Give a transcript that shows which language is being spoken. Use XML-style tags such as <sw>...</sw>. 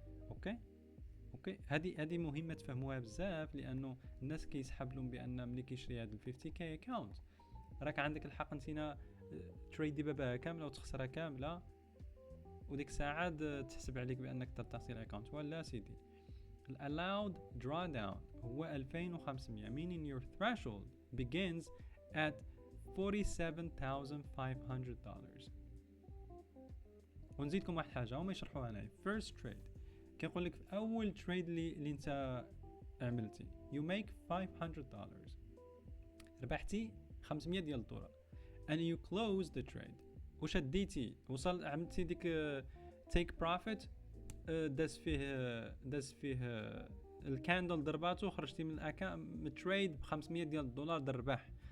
<ar>اوكي هذه مهمه تفهموها بزاف، لانه الناس كيسحب لهم بان ملي كيشري هذا ال 50k اكونت راك عندك الحق انتينا تريدي باباها كامله وتخسرها كامله، وديك الساعه تحسب عليك بانك ترتاسي الاكونت. ولا سيدي</ar> <en>allowed drawdown</en> <ar>هو</ar> <en>2500 meaning your threshold begins at $47,500.</en> <ar>ونزيدكم واحد حاجه هما يشرحوها هنا.</ar> <en>first trade</en> <ar>كيقول لك في اول تريد اللي انت عملتي</ar> <en>you make $500</en> <ar>ربحتي 500 ديال الدولار</ar> <en>and you close the trade</en> <ar>وشديتي وصل عملتي ديك</ar> <en>take profit،</en> <ar>داز فيه الكاندل ضرباتو، خرجتي من التريد ب 500 ديال الدولار د الربح.</ar>